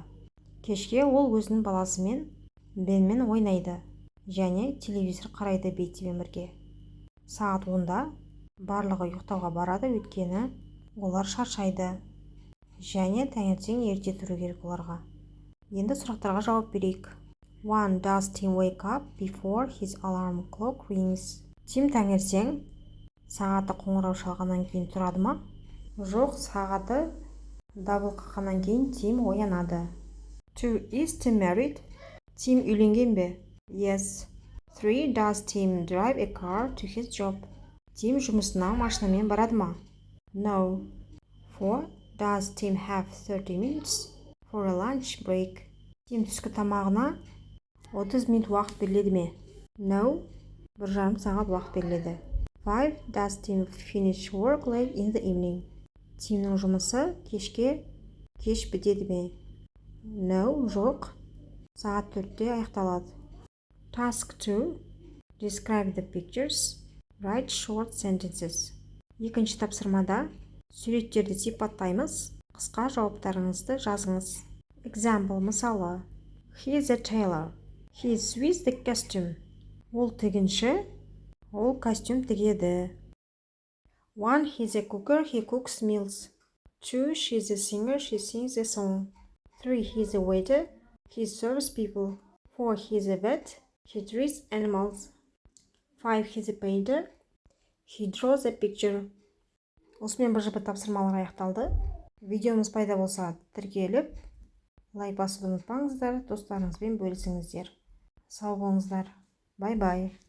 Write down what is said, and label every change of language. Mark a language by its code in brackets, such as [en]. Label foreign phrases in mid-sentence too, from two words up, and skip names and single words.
[kk] Кешке ол өзінің баласымен Бенмен ойнайды және телевизор қарайды Беттимен бірге. Сағат 10-да барлығы ұйықтауға барады, өйткені олар шаршайды және таңертең ерте тұру керек оларға. Енді сұрақтарға жауап берейік. 1. [en] Does Tim wake up before his alarm clock rings? [kk] Тим таңертең сағаты қоңырау шалғаннан кейін тұрады ма? Жоқ, сағаты дабыл қаққаннан кейін Тим оянады. 2. [en] Is Tim married? [kk] Тим үйленген бе? [en] Yes. 3. Does Tim drive a car to his job? [kk] Тим жұмысына машинамен барады ма? [en] No. 4. Does Tim have 30 minutes for a lunch break? [kk] Тим түскі тамағына 30 минут уақыт беріледі ме? No. 1,5 сағат уақыт беріледі. 5. [en] Does Tim finish work late in the evening? [kk] Тимнің жұмысы кеш бітеді ме? No, жоқ. Сағат 4-те аяқталады. [en] Task 2. Describe the pictures. Write short sentences. [kk] Екінші тапсырмада суреттерді сипаттаймыз. Қысқа жауаптарыңызды жазыңыз. [en] Example, мысалы. He is a tailor. He sews the costume. [kk] Ол тігінші. Ол костюм тігеді. 1. [en] He is a cooker. He cooks meals. 2. She is a singer. She sings a song. 3. He is a waiter. He serves people. 4. He is a vet. He treats animals. 5. He is a painter. He draws a picture. [kk] Осымен БЖБ тапсырмалар аяқталды. Видеомыз пайда болса тіркеліп, лайк басуды ұмытпаңыздар, достарыңызбен бөлісіңіздер. Сау болыңыздар. Бай-бай.